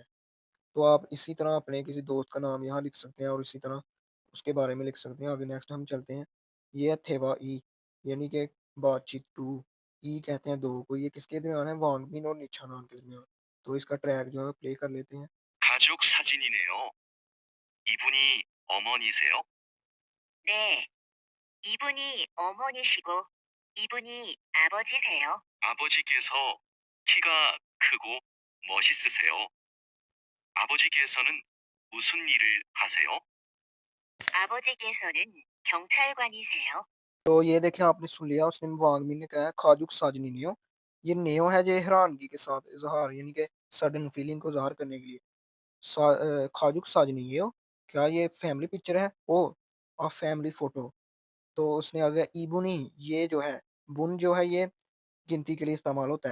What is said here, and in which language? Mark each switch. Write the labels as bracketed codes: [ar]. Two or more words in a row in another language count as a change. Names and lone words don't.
[hi] तो आप इसी तरह अपने किसी दोस्त का नाम यहाँ लिख सकते हैं और इसी तरह उसके बारे में लिख सकते हैं। आगे नेक्स्ट हम चलते हैं। ये है [ko] 대화 이, [hi] यानी कि बातचीत टू, ई कहते हैं दो को, ये किसके दरमियान है? वांगबिन और निच्छानान के दरमियान। तो इसका ट्रैक जो है प्ले कर लेते हैं। [ko] 가족 사진이네요. 이분이 어머니세요? 네, 이분이 어머니시고 이분이 아버지세요. 아버지께서 키가 크고 멋있으세요. 아버지께서는 무슨 일을 하세요? 아버지께서는 경찰관이세요. [hi] तो ये देखें आपने सुन लिया, उसने वांगबिन ने कहा है [ko] 가족 사진이네요. [hi] ये नेयो है जो हैरानगी के साथ इज़हार, यानी कि [en] sudden feeling [hi] को ज़ाहिर करने के लिए। [ko] 가족 사진이에요, [hi] क्या ये [en] family picture [hi] है? [en] Oh! A family photo. [hi] तो उसने आ गया इबुनी, ये जो है बुन जो है ये गिनती के लिए इस्तेमाल होता है।